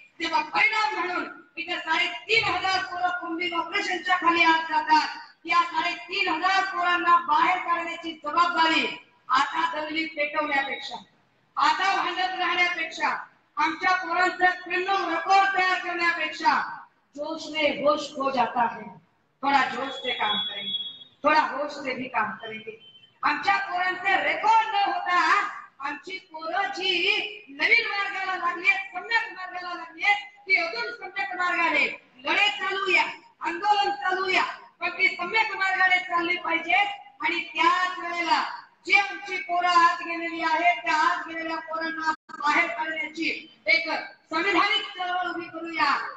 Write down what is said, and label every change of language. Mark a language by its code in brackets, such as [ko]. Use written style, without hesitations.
[mr] तेव्हा परिणाम म्हणून इथे 3,500 पोरं कोम्बिंग ऑपरेशनच्या खाली आज जातात. या 3,500 पोरांना बाहेर काढण्याची जबाबदारी आता दंगली पेटवण्यापेक्षा आता भांडत राहण्यापेक्षा आमच्या पोरांचं क्रिमिनल रेकॉर्ड तयार करण्यापेक्षा [hi] जोश में होश खो जाता है. थोड़ा जोश से काम करेंगे थोड़ा होश से भी काम करेंगे. [mr] आमच्या पोरांचे रेकॉर्ड न होता आमची पोरं जी नवीन मार्गाला लागली सम्यक मार्गाला लागली ती अजून सम्यक मार्गाने लढे चालूया आंदोलन चालूया पण ती सम्यक मार्गाने चालली पाहिजे. आणि त्याच वेळेला जी आमची पोरं आत गेलेली आहेत त्या आत गेलेल्या पोरांना बाहेर काढण्याची एक संविधानिक चळवळ उभी करूया.